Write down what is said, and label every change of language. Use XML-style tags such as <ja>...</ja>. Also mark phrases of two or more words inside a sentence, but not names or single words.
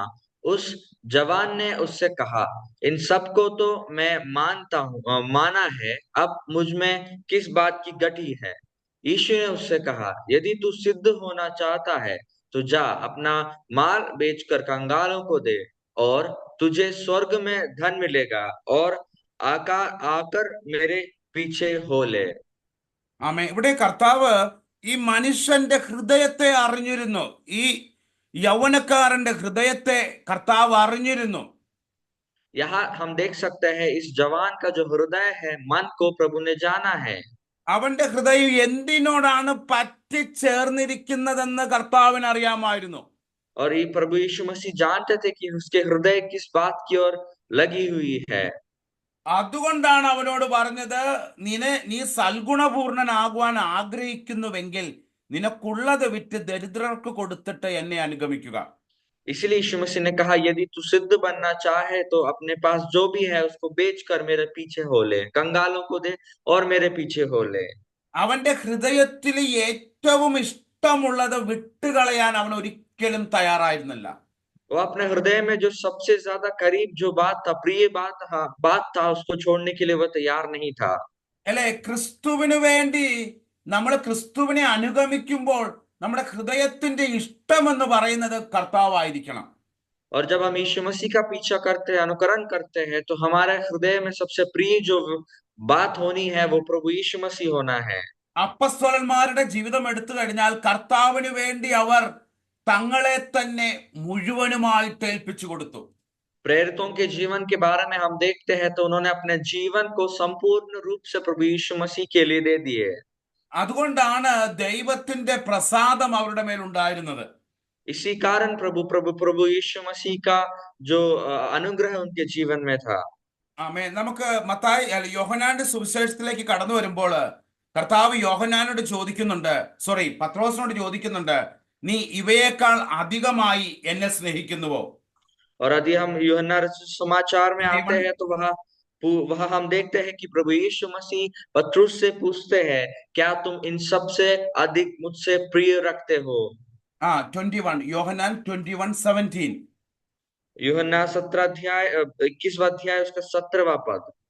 <hi>उस जवान ने उससे कहा, इन सब को तो मैं माना है, अब मुझ में किस बात की गठी है। यीशु ने उससे कहा, यदि तू सिद्ध होना चाहता है तो जा, अपना माल बेचकर कंगालों को दे और तुझे स्वर्ग में धन मिलेगा, और आकर मेरे पीछे हो ले।</hi> <ml>ആമേൻ. ഇവിടെ കർത്താവ് ഈ മനുഷ്യന്റെ ഹൃദയത്തെ അറിഞ്ഞിരുന്നു. ഈ യൗവനക്കാരന്റെ ഹൃദയത്തെ കർത്താവ് അറിഞ്ഞിരുന്നു.</ml> <hi>यहाँ हम देख सकते हैं इस जवान का जो हृदय है, मन को प्रभु ने जाना है।</hi> <ml>അവന്റെ ഹൃദയം എന്തിനോടാണ് പറ്റിച്ചേർന്നിരിക്കുന്നതെന്ന് കർത്താവിന് അറിയാമായിരുന്നു.</ml> <hi>और ये प्रभु यीशु मसीह जानते थे कि उसके हृदय किस बात की ओर लगी हुई है।</hi> <ml>അതുകൊണ്ടാണ് അവനോട് പറഞ്ഞത്, നീ സൽഗുണപൂർണനാകുവാൻ ആഗ്രഹിക്കുന്നുവെങ്കിൽ നിനക്കുള്ളത് വിറ്റ് ദരിദ്രർക്ക് കൊടുത്തിട്ട് എന്നെ അനുഗമിക്കുക.</ml> <hi>इसलिए यीशु मसीह ने कहा, यदि तू सिद्ध बनना चाहे तो अपने पास जो भी है उसको बेचकर मेरे पीछे हो ले, कंगालों को दे और मेरे पीछे हो ले।</hi> <ml>അവന്റെ ഹൃദയത്തിൽ ഏറ്റവും ഇഷ്ടമുള്ളത് വിട്ടുകളയാൻ അവൻ ഒരിക്കലും തയ്യാറായിരുന്നില്ല.</ml> <hi>वो अपने हृदय में जो सबसे ज्यादा करीब जो बात था, प्रिय बात था, उसको छोड़ने के लिए वो तैयार नहीं था।</hi> <ml>അല്ലെ, ക്രിസ്തുവിന് വേണ്ടി നമ്മൾ ക്രിസ്തുവിനെ അനുഗമിക്കുമ്പോൾ നമ്മുടെ ഹൃദയത്തിന്റെ ഇഷ്ടമെന്ന് പറയുന്നത് കർത്താവായിരിക്കണം.</ml> <hi>और जब हम यीशु मसीह का पीछा करते हैं, अनुकरण करते हैं, तो हमारे हृदय में सबसे प्रिय जो बात होनी है वो प्रभु यीशु मसीह होना है।</hi> <ml>അപ്പസ്തലന്മാരുടെ ജീവിതം എടുത്തു കഴിഞ്ഞാൽ കർത്താവിന് വേണ്ടി അവർ തങ്ങളെ തന്നെ മുഴുവനുമായിട്ട് ഏൽപ്പിച്ചു കൊടുത്തു.</ml> <hi>प्रेरितों के जीवन के बारे में हम देखते हैं तो उन्होंने अपने जीवन को संपूर्ण रूप से प्रभु यीशु मसीह के लिए दे दिए।</hi> <ml>അതുകൊണ്ടാണ് ദൈവത്തിന്റെ പ്രസാദം അവരുടെ മേൽ ഉണ്ടായിരുന്നത്.</ml> <hi>इसी कारण प्रभु यीशु मसीह का जो अनुग्रह उनके जीवन में था।</hi> <ml>ആമേൻ. നമുക്ക് യോഹന്നാന്റെ സുവിശേഷത്തിലേക്ക് കടന്നു വരുമ്പോൾ കർത്താവ് യോഹന്നാനോട് ചോദിക്കുന്നുണ്ട്, പത്രോസിനോട് ചോദിക്കുന്നുണ്ട്, നീ ഇവയേക്കാൾ അധികമായി എന്നെ സ്നേഹിക്കുന്നുവോ?</ml> <hi>और यदि हम यूहन्ना समाचार में आते हैं तो वहाँ हम देखते हैं कि प्रभु यीशु मसीह पतरस से पूछते हैं, क्या तुम इन सब से अधिक मुझसे प्रिय रखते हो?</hi> <ml>21 യോഹന്നാൻ 21:17.</ml> <hi>यूहन्ना 21वां अध्याय उसका 17वां पद।</hi>